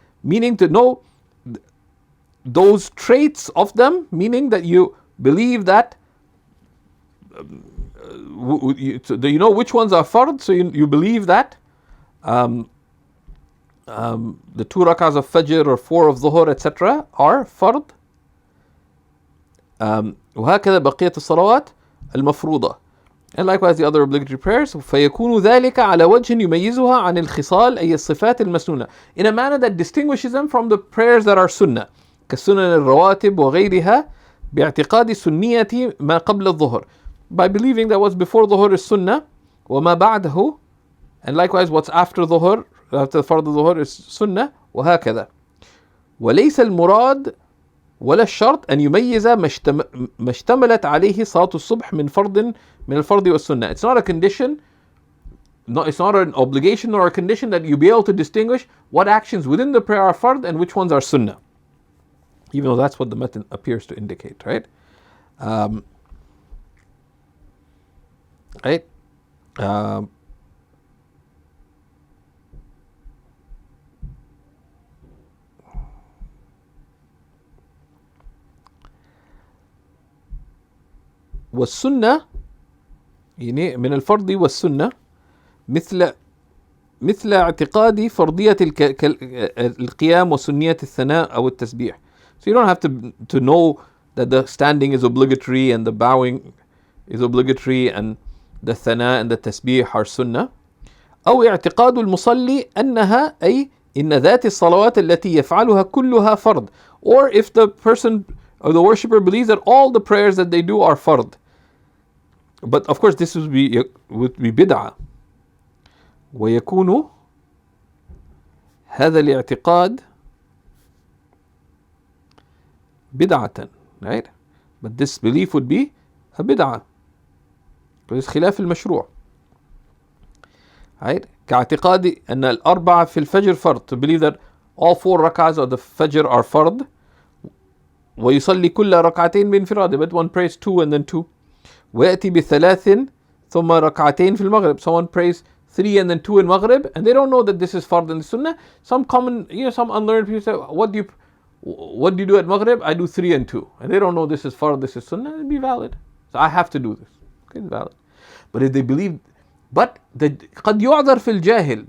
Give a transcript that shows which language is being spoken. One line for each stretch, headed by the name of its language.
English: Meaning to know those traits of them, meaning that you believe that you know which ones are fard, so you believe that the 2 rakahs of fajr or 4 of dhuhr, etc. are fard.
Arabic: وهكذا بقية الصلوات المفروضة.
English: And likewise the other obligatory prayers.
Arabic: فيكون ذلك على وجه يميزها عن الخصال أي الصفات المسنونة,
English: in a manner that distinguishes them from the prayers that are sunnah,
Arabic: كالسنن الرواتب وغيرها باعتقاد سنية ما قبل الظهر,
English: by believing that what's before dhuhr is sunnah,
Arabic: وما بعده,
English: and likewise what's after dhuhr, after the fard dhuhr is sunnah, وهكذا.
Arabic: وليس المراد ولا الشرط أن يميز ما اشتملت عليه صلاة الصبح من فرض من الفرض والسنة.
English: It's not a condition, it's not an obligation or a condition that you be able to distinguish what actions within the prayer are fard and which ones are sunnah, even though that's what the matan appears to indicate, right? Right?
Arabic: والسنة يعني من الفرض والسنة مثل اعتقاد فرضية القيام وسنية الثناء أو التسبيح.
English: So you don't have to know that the standing is obligatory and the bowing is obligatory and the thana and the tasbih are sunnah.
Arabic: أو اعتقاد المصلي أنها أي إن ذات الصلوات التي يفعلها كلها فرض.
English: Or if the person or the worshipper believes that all the prayers that they do are fard. But of course this would be bid'ah.
Arabic: ويكون هذا الاعتقاد بدعة, right?
English: But this belief would be a bid'ah.
Arabic: Because خلاف المشروع.
English: Right?
Arabic: كاعتقاد أن الأربعة في الفجر فرض.
English: To believe that all 4 rak'ahs of the fajr are fard.
Arabic: ويصلي كل ركعتين بانفراد.
English: But one prays 2 and then 2.
Arabic: ويأتي بثلاث ثم ركعتين في المغرب.
English: Someone prays 3 and then 2 in Maghrib, and they don't know that this is fard in the Sunnah. Some unlearned people say, what do you do at Maghrib? I do 3 and 2. And they don't know this is fard, this is Sunnah. It'd be valid. So I have to do this. Okay, it's valid. But if they believe, but
Arabic: قد يعذر في الجاهل.